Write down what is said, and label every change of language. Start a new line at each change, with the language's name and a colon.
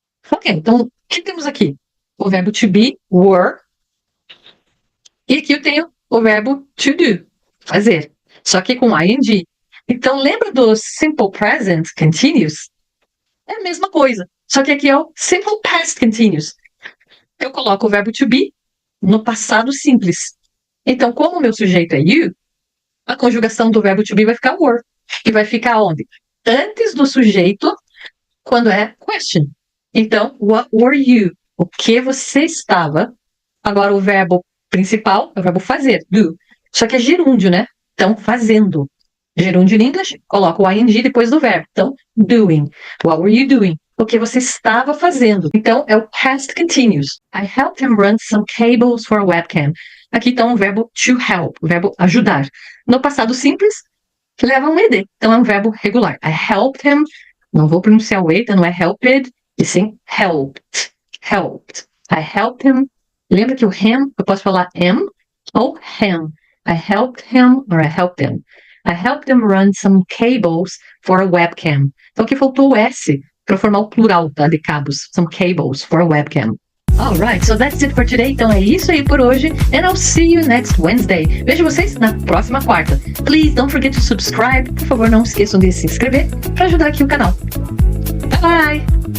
Portuguese: Ok, então o que temos aqui? O verbo to be, were. E aqui eu tenho o verbo to do, fazer. Só que com ing. Então lembra do simple present continuous? É a mesma coisa, só que aqui é o simple past continuous. Eu coloco o verbo to be no passado simples. Então, como o meu sujeito é you, a conjugação do verbo to be vai ficar were. E vai ficar onde? Antes do sujeito, quando é question. Então,
English: what were you?
Portuguese: O que você estava? Agora, o verbo principal é o verbo fazer, do. Só que é gerúndio, né? Então, fazendo. Gerúndio em inglês, coloca o ing depois do verbo. Então, doing.
English: What were you doing?
Portuguese: O que você estava fazendo. Então, é o past continuous.
English: I helped him run some cables for a webcam.
Portuguese: Aqui está um verbo to help, o verbo ajudar. No passado simples, leva um ed. Então, é um verbo regular.
English: I helped him,
Portuguese: não vou pronunciar o e, então não é helped, e sim helped. Helped. I helped him. Lembra que o him, eu posso falar am ou him.
English: I helped him or I helped him. I helped them run some cables for a webcam.
Portuguese: Então aqui faltou o S para formar o plural, tá, de cabos.
English: Some cables for a webcam. Alright, so that's it for today.
Portuguese: Então é isso aí por hoje.
English: And I'll see you next Wednesday.
Portuguese: Vejo vocês na próxima quarta.
English: Please don't forget to subscribe.
Portuguese: Por favor, não esqueçam de se inscrever para ajudar aqui o canal.
English: Bye bye!